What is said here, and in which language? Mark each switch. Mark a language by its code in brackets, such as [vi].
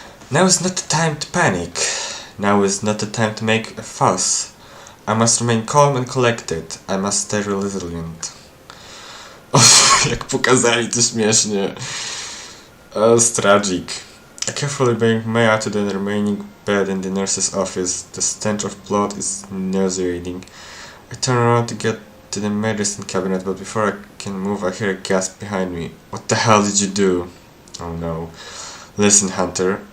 [en] Now is not the time to panic. Now is not the time to make a fuss. I must remain calm and collected. I must stay resilient. [pl] Jak pokazali to śmiesznie. [en] It's tragic. I carefully bring Maya to the remaining bed in the nurse's office. The stench of blood is nauseating. I turn around to get to the medicine cabinet, but before I can move, I hear a gasp behind me. What the hell did you do? Oh no. Listen, Hunter.